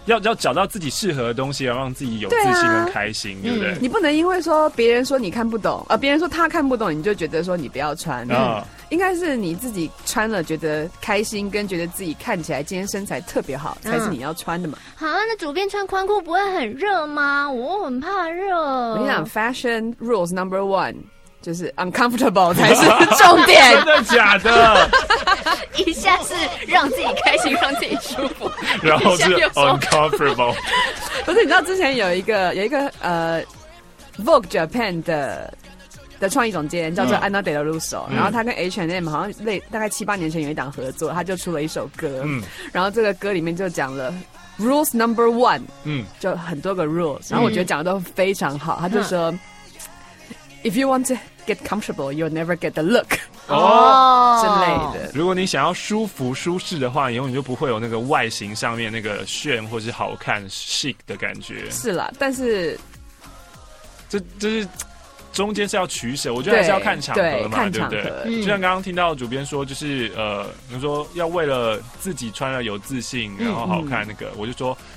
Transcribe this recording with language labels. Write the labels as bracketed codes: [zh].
[zh] 要找到自己适合的东西，要让自己有自信跟开心，对、对不对？你不能因为说别人说你看不懂，别人说他看不懂，你就觉得说你不要穿。嗯，应该是你自己穿了觉得开心，跟觉得自己看起来今天身材特别好，才是你要穿的嘛。好、嗯、啊，那主编穿宽裤不会很热吗？我很怕热。我跟你讲 ， [en] fashion rules number one。 [zh] 就是 uncomfortable 才是重点。真的假的？一下是让自己开心，让自己舒服，然后是 uncomfortable。不是，你知道之前有一个Vogue Japan 的创意总监叫做 Anna Delarusso、嗯、然后他跟 H&M 好像大概七八年前有一档合作，他就出了一首歌，嗯、然后这个歌里面就讲了。 [en] Rules number one， [zh] 嗯，就很多个 rules， 然后我觉得讲的都非常好。嗯、他就说、嗯、， [en] If you want to get comfortable， you'll never get the look， [zh] 哦，之类的。如果你想要舒服舒适的话，永远就不会有那个外形上面那个炫或是好看 chic 的感觉。是啦，但是这是中间是要取舍，我觉得还是要看场合嘛，对不 对, 对, 对、嗯？就像刚刚听到主编说，就是你说要为了自己穿了有自信，然后好看那个，嗯、我就说。